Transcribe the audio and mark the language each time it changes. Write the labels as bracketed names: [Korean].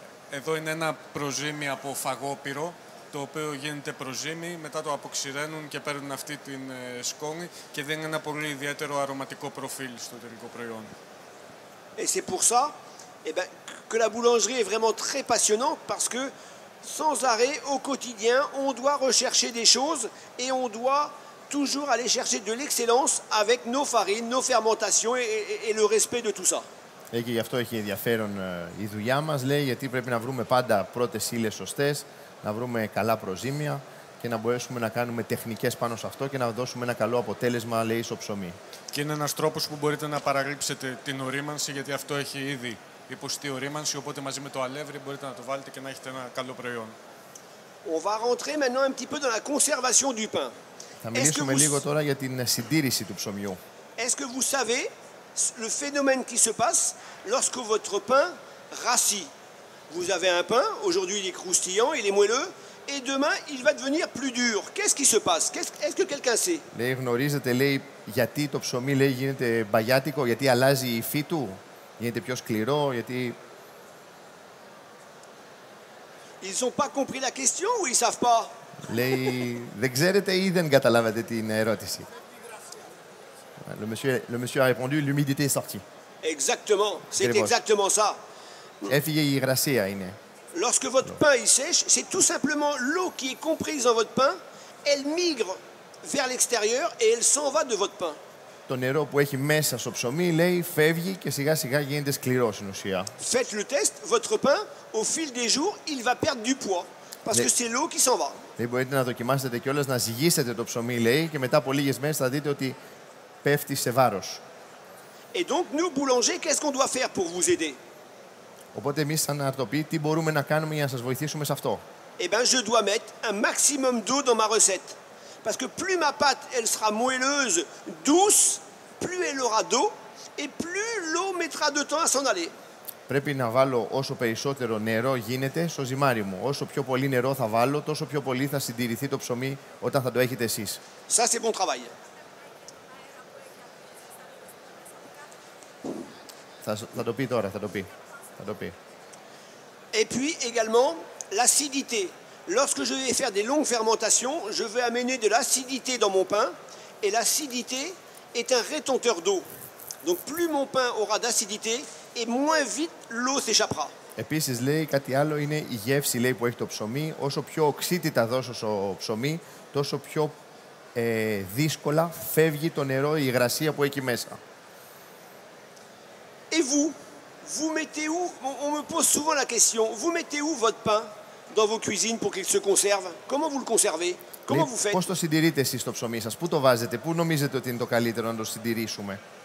[Greek] Εδώ είναι ένα προζύμι από φαγόπυρο, το οποίο γίνεται προζύμι, μετά το αποξηραίνουν και παίρνουν αυτή την σκόνη και δίνει ένα πολύ ιδιαίτερο αρωματικό προφίλ στο τελικό προϊόν. [French] Et c'est pour ça que la boulangerie est vraiment très passionnante parce que sans arrêt, au quotidien, on doit rechercher des choses et on doit toujours aller chercher de l'excellence avec nos farines, nos fermentations et le respect de tout ça. [Greek] Και γι' αυτό έχει ενδιαφέρον η δουλειά μας, λέει, γιατί πρέπει να βρούμε πάντα πρώτες ύλες σωστές, να βρούμε καλά προζύμια και να μπορέσουμε να κάνουμε τεχνικές πάνω σε αυτό και να δώσουμε ένα καλό αποτέλεσμα, λέει, στο ψωμί. Και είναι ένας τρόπος που μπορείτε να παραλείψετε την ορίμανση, γιατί αυτό έχει ήδη υποστεί ορίμανση, οπότε μαζί με το αλεύρι μπορείτε να το βάλετε και να έχετε ένα καλό προϊόν. [French] On va rentrer maintenant un petit peu dans la conservation du pain. [Greek] Θα μιλήσουμε λίγο τώρα για την συντήρηση του ψωμιού. [French] Est-ce que vous savez le phénomène qui se passe lorsque votre pain rassit? Vous avez un pain, aujourd'hui il est croustillant, il est moelleux, et demain il va devenir plus dur. Qu'est-ce qui se passe? Est-ce que quelqu'un sait? [Greek] Λέει, γνωρίζετε, λέει, γιατί το ψωμί, λέει, γίνεται μπαγιάτικο, γιατί αλλάζει η υφή του, γίνεται πιο σκληρό, γιατί... [French] Ils n'ont pas compris la question ou ils savent pas? [Greek] Λέει, δεν ξέρετε ή δεν καταλάβατε την ερώτηση? [French] Le monsieur a répondu, l'humidité est sortie. Exactement, c'est [Greek] Ακριβώς. [French] exactement ça. [Greek] Έφυγε η υγρασία, είναι. [French] Lorsque votre pain il sèche, c'est tout simplement l'eau qui est comprise dans votre pain, elle migre vers l'extérieur et elle s'en va de votre pain. [Greek] Το νερό που έχει μέσα στο ψωμί, λέει, φεύγει και σιγά σιγά γίνεται σκληρό στην ουσία. [French] Faites le test, votre pain, au fil des jours, il va perdre du poids. Parce que c'est l'eau qui s'en va. [Greek] Δεν μπορείτε να δοκιμάσετε κιόλας να ζυγίσετε το ψωμί, λέει, και μετά από λίγες μέρες θα δείτε ότι πέφτει σε βάρος. [French] Et donc, nous, boulangers, qu'est-ce qu'on doit faire pour vous aider? [Greek] Οπότε εμείς σαν αρτοποί τι μπορούμε να κάνουμε για να σας βοηθήσουμε σε αυτό? [French] Eh bien, je dois mettre un maximum d'eau dans ma recette. Parce que plus ma pâte, elle sera moelleuse, douce, plus elle aura d'eau, et plus l'eau mettra de temps à s'en aller. [Greek] Πρέπει να βάλω όσο περισσότερο νερό γίνεται στο ζυμάρι μου. Όσο πιο πολύ νερό θα βάλω, τόσο πιο πολύ θα συντηρηθεί το ψωμί όταν θα το έχετε εσείς. [French] Ça, c'est bon travail. [Greek] Θα το πει τώρα, θα το πει. [French] Et puis également, l'acidité. Lorsque je vais faire des longues fermentations, je vais amener de l'acidité dans mon pain. Et l'acidité est un rétenteur d'eau. Donc plus mon pain aura d'acidité, et moins vite l'eau s'échappera. [Greek] Επίσης, λέει, κάτι άλλο είναι η γεύση, λέει, που έχει το ψωμί. Όσο πιο οξύτητα δώσω στο ψωμί, τόσο πιο δύσκολα φεύγει το νερό, η υγρασία που έχει μέσα. [French] Et vous mettez où? On me pose souvent la question. Vous mettez où votre pain? dans vos cuisines pour qu'il se conserve? Comment vous le conservez? Comment vous faites? [Greek] Πώς το συντηρείτε εσείς το ψωμί σας, πού το βάζετε, πού νομίζετε ότι είναι το καλύτερο να το συντηρήσουμε?